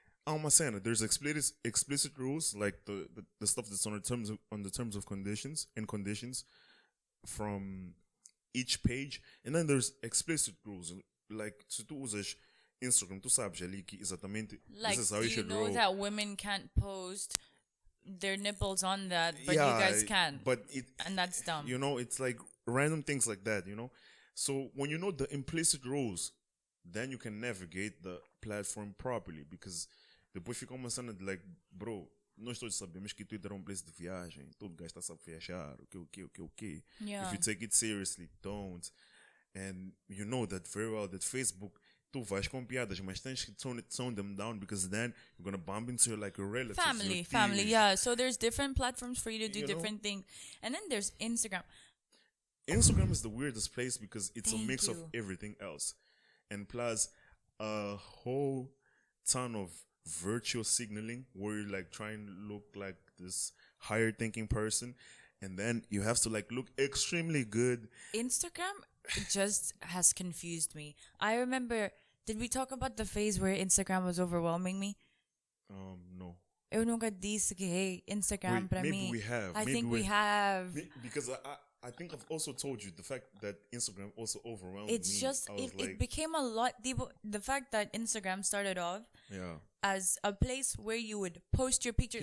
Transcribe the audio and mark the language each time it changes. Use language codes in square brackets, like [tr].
[pt] uma cena, [en] there's explicit rules, like the stuff that's on the terms of conditions from each page, and then there's explicit rules, like [pt] se tu usas Instagram, tu sabes ali que exatamente [en] like, this is how you should roll. Like, do you know that women can't post their nipples on that, but you guys can? And that's dumb. You know, it's like random things like that, you know? So when you know the implicit rules, then you can navigate the platform properly, because [pt] depois fica uma cena de [en] like, bro, [pt] nós todos sabemos que Twitter é um place de viagem, todo gajo está a saber viajar, [en] okay. Yeah. If you take it seriously, don't. And you know that very well, that Facebook, [pt] tu vais com piadas, mas tens que [en] tone them down, because then you're going to bump into like a relative. Family, yeah. So there's different platforms for you to do different things. And then there's Instagram. Instagram is the weirdest place because it's a mix of everything else. And plus, a whole ton of virtual signaling where you like try and look like this higher thinking person. And then you have to like look extremely good. Instagram just has confused me. I remember, did we talk about the phase where Instagram was overwhelming me? No. [pt] Eu nunca disse que, hey, Instagram para mim. [en] Maybe we have. I think we have. Because I think I've also told you the fact that Instagram also overwhelmed me. It's just, it became a lot. The fact that Instagram started off as a place where you would post your picture.